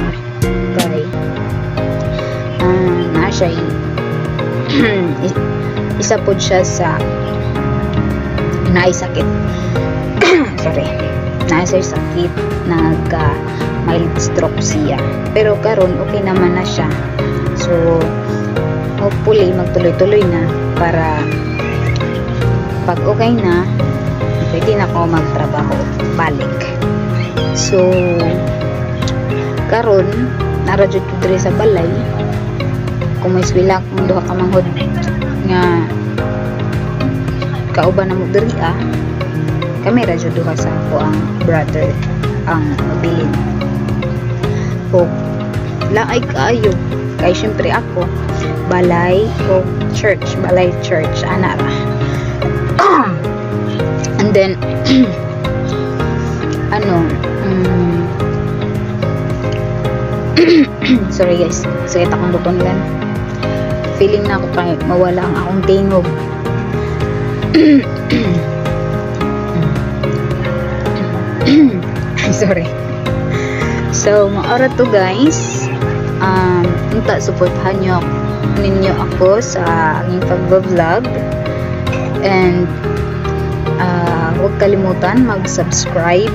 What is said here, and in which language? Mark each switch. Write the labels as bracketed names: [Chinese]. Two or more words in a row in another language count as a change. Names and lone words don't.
[Cebuano] Kay na siya isa pod siya sa naisakit. [English] Sorry. [Cebuano] Naisay sakit, mild stroke siya. Pero karon okay naman na siya. So hopefully magtuloy-tuloy na para pag okay na pwede na ako magtrabaho balik. So karon naradyo ko diri sa balay, kung may eskwela kung duha ka manghod nga kauban na mo diri kami radyo duha sa ako ang brother ang mabilin. O laay kaayo kay syempre ako balay o church ana ra. [English] And then sorry guys, [Cebuano] sakit akong butong lang, feeling na ako kaya mawala ang akong tingog. [English] Sorry. [Cebuano] So maora to guys, unta suportahan ninyo ako [Filipino] sa aking pag-vlog, and huwag kalimutan mag-subscribe.